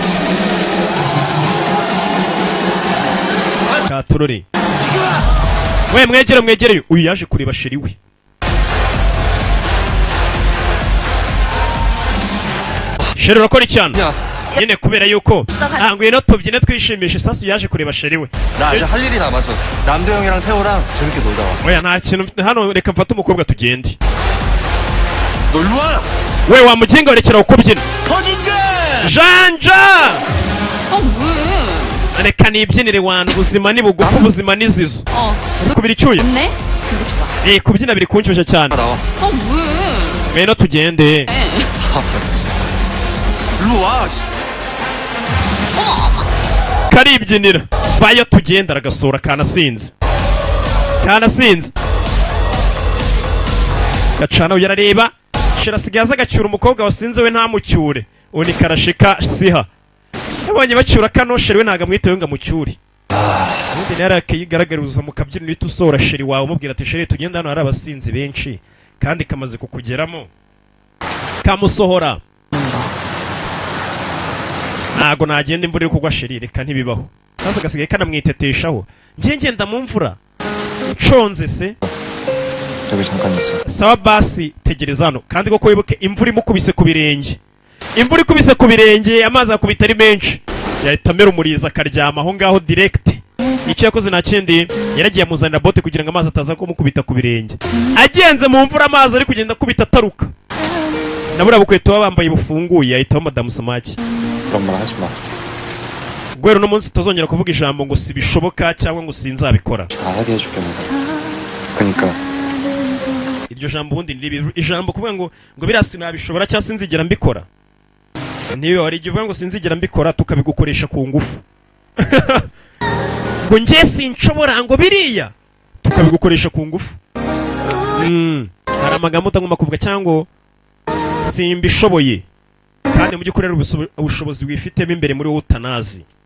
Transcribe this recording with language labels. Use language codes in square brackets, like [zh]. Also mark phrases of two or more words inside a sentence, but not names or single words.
[rw] katurori we mwegereye uyu yaje kureba sheri we sheri urakora icyana nyine kubera yuko ntabwo ino tubyine twishimisha isasu yaje kureba sheri we [ko] 나 아직 할 일이 남아서 남도 형이랑 태호랑 재밌게 놀다 와. [rw] oya nta kintu hano reka mfate umukobwa tugende [ko] 너 일로 와. [rw] we wamuginga werekera uko byina [ko] 터진제. janja 왜? [rw] reka nibyinire wantu ubuzima ni bugufi ubuzima ni zizo kubira icyuya [ko] 없네? 근데 좋아. [rw] kubyina biri kunshyushya cyane [ko] 나와. 왜? [rw] ngwino tugende [ko] 일로 와. [rw] karibyinira vayo tugenda aragasura kanasinze gacana yarareba shira asigaye aza agacyura umukobwa wasinze we ntamucyure ubu ni karashika siha yabonye bacyura kano sheri we ntago amwitewe ngo amucyure ubundi nayo arakigaragariza mu kabyiniro uhita usohora sheri wawe umubwira ati sheri tugenda hano hari abasinzi benshi kandi kamaze kukugeramo kamusohora ntago nagenda imvura iri kugwa sheri reka ntibibaho kaza gasigaye kanamwiteteshaho ngiye ngenda mu mvura nshonze se [ko] 여기 잠깐 있어. [rw] sawa basi tegereza hano kandi koko wibuke imvura imukubise ku birenge imvura ikubise ku birenge amazi akubita ari menshi yahita amera umuriza akaryama aho ngaho direct icyo yakoze nta kindi yaragiye amuzanira bote kugira ngo amazi ataza kumukubita ku birenge agenze mu mvura amazi ari kugenda akubita ataruka nabura bukweto baba bambaye bufunguye yahitaho madamu samaki [ko] 그런 말 하지 마. [rw] gwero no munsi tuzongera kuvuga ijambo ngo sibishoboka cyangwa ngo sinzabikora [ko] 다 하게 해줄게 내가. 그러니까 [rw] iryo jambo ubundi ni ijambo kuvuga ngo biriya sinabishobora cyangwa sinzigera mbikora niba wari igihe uvuga ngo sinzigera mbikora tukabigukoresha ku ngufu ngo njye sinshobora ngo biriya tukabigukoresha ku ngufu hari amagambo utagomba kuvuga cyangwa simbishoboye kandi mu by'ukuri ubushobozi wifitemo imbere muri wowe utanazi